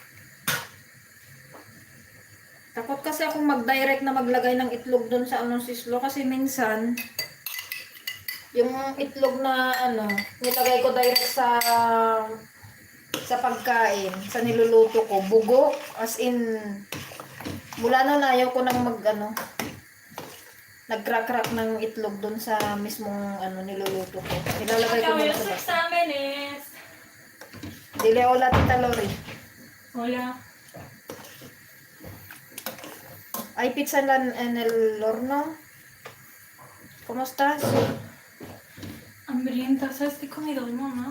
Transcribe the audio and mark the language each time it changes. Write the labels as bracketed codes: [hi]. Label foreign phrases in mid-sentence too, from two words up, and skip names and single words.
[tl] Takot kasi akong mag-direct na maglagay ng itlog doon sa anong sislo kasi minsan yung itlog na ano, nilagay ko direct sa pagkain, sa niluluto ko, bugo, [en] as in [tl] mula noon ayaw ko nang nag-crack ng itlog doon sa mismong niluluto ko. Nilalagay ko muna sa basta. [es] Dile, hola, Tita Lori. Hola. Hay pizza en el horno. ¿Cómo estás? Hambrienta, ¿sabes qué he comido hoy, mamá?